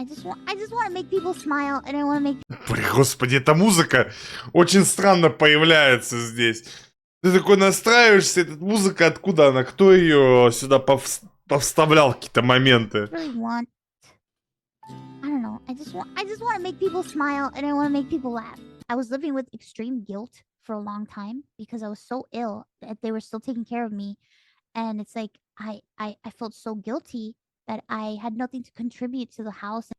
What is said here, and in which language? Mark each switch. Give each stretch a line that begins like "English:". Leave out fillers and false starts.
English: I just want to make people smile, and I want to make.
Russian: Господи, эта музыка очень странно появляется здесь. Ты такой настраиваешься, эта музыка откуда она? Кто ее сюда повставлял какие-то моменты?
English: Really want. I don't know. I just want to make people smile, and I want to make people laugh. I was living with extreme guilt for a long time because I was so ill that they were still taking care of me, and it's like I felt so guilty that I had nothing to contribute to the house.